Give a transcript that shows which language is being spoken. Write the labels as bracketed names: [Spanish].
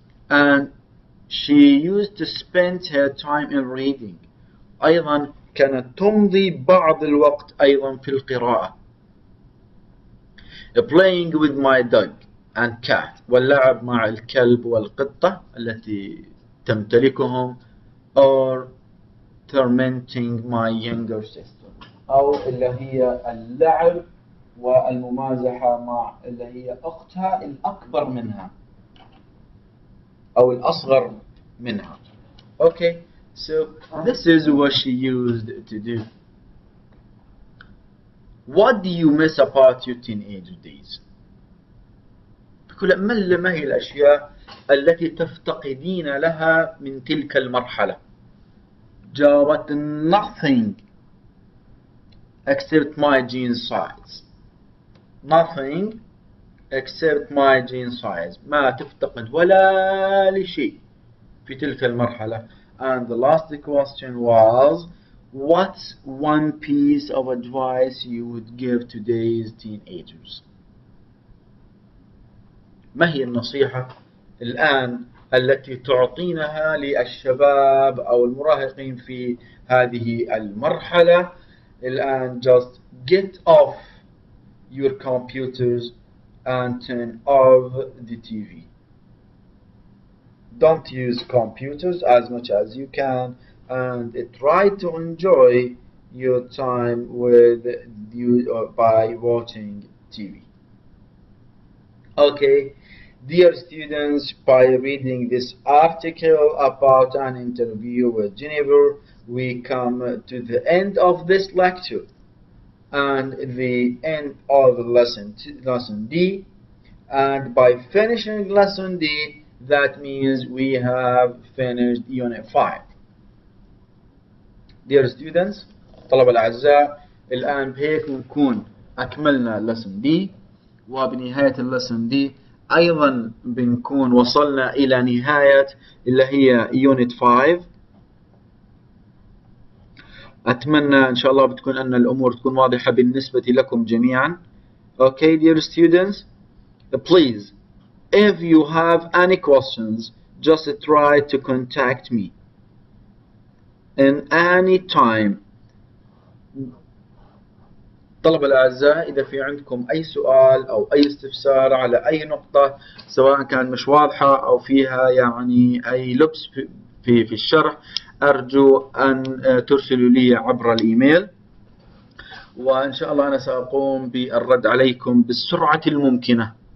[English] And she used to spend her time in reading. [Arabic] أيضا كانت تمضي بعض الوقت أيضا في القراءة. [English] Playing with my dog and cat. [Arabic] واللعب مع الكلب والقطة التي تمتلكهم. [English] Or tormenting my younger sister. [Arabic] أو اللي هي اللعب والممازحة مع اللي هي أختها الأكبر منها أو الأصغر منها. [English] Okay, so this is what she used to do. What do you miss about your teenage days? [Arabic] ما هي الأشياء التي تفتقدين لها من تلك المرحلة؟ جاوبت [English] nothing except my jean size. Nothing except my jean size. [Arabic] ما تفتقد ولا لشيء في تلك المرحلة. [English] And the last question was, what's one piece of advice you would give today's teenagers? [Arabic] ما هي النصيحة الآن التي تعطينها للشباب أو المراهقين في هذه المرحلة الآن؟ [English] Just get off your computers and turn off the TV. Don't use computers as much as you can and try to enjoy your time with you by watching TV. Okay, dear students, by reading this article about an interview with Jennifer, we come to the end of this lecture and the end of lesson D. And by finishing lesson D, that means we have finished unit 5. Dear students, [Arabic] طلبة الأعزاء، الآن بهيك نكون أكملنا lesson D، وبنهاية lesson D أيضا بنكون وصلنا إلى نهاية اللي هي unit 5. أتمنى إن شاء الله بتكون أن الأمور تكون واضحة بالنسبة لكم جميعا. [English] Okay, dear students, please, if you have any questions, just try to contact me in any time. [Arabic] طلبة الأعزاء، إذا في عندكم أي سؤال أو أي استفسار على أي نقطة سواء كان مش واضحة أو فيها يعني أي لبس في الشرح، أرجو أن ترسلوا لي عبر الإيميل، وإن شاء الله أنا سأقوم بالرد عليكم بالسرعة الممكنة.